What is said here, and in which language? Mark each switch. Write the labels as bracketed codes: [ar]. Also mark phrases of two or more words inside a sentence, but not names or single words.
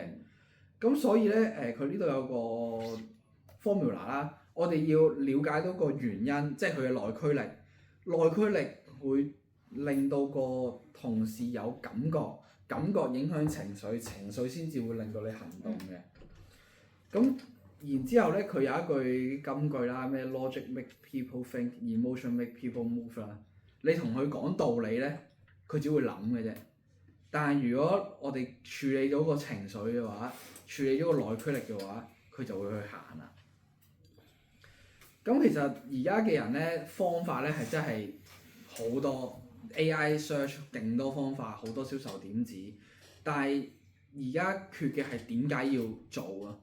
[yue] 咁所以咧，佢呢度有個 formula 啦，我哋要了解到個原因，即係佢嘅內驅力。內驅力會令到個同事有感覺，感覺影響情緒，情緒先至會令到你行動嘅。咁然之後咧，佢有一句金句啦，咩 [en] logic make people think, emotion make people move [yue] 啦。你同佢講道理咧，佢只會諗嘅啫。但係如果我哋處理咗個情緒嘅話，處理咗個內驅力嘅話，佢就會去行啦。咁其實而家嘅人咧，方法咧係真係好多 [en] AI search [yue] 勁多方法，好多銷售點子，但係而家缺嘅係點解要做啊？